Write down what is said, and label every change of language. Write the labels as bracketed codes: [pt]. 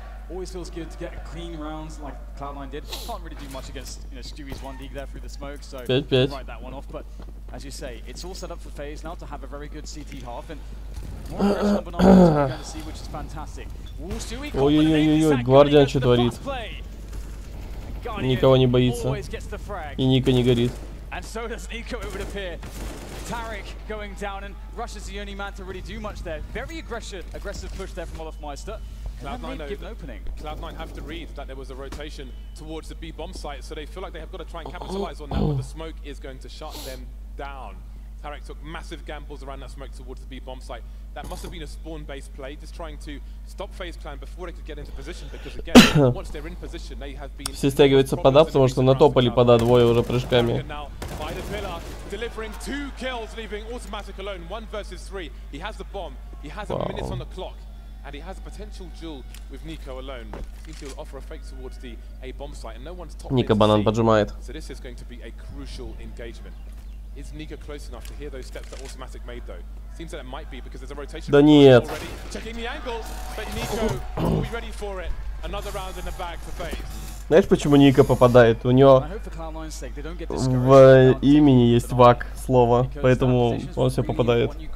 [en] Always feels good to get clean rounds like Cloud9 did. Can't really do much against Stewie's 1D there through the smoke, so write that one off. But as you say, it's all set up for FaZe now to have a very good CT half, and more aggression on Banana we're going to see, which is fantastic. [ru] Ой-ой-ой, Гвардиан что творит? Никого не боится. И Ника не горит. [en] And so does Nico, it would appear. Tarek going down, and Rush is the only man to really do much there. Very aggressive push there from Olofmeister. Cloud9 have to read that there was a rotation towards the B bomb site, so they feel like they have got to try and capitalize on that, but the smoke is going to shut them down. Tarek took massive gambles around that smoke towards the B bomb site. That must have been a spawn-based play, just trying to stop FaZe Clan before they could get into position, because again, once they're in position, they have been... [ru] Все стягиваются под А, потому что натопали под А двое уже прыжками. [en] Delivering 2 kills, leaving Automatic alone, 1 versus 3. He has the bomb, he has a minute on the clock. And he has a potential duel with Nico alone. Seems he'll offer a fake towards the A bomb site, and no one's top. [ru] Ника банан поджимает. [en] So this is going to be a crucial engagement. Is Nico close enough to hear those steps that Automatic made though? Seems that it might be because there's a rotation. [ru] Да нет. [en] Checking the angle, but Nico will be ready for it. Another round in the bag for FaZe. [ru] Знаешь, почему Ника попадает? У него в имени есть вак слово, поэтому он все попадает.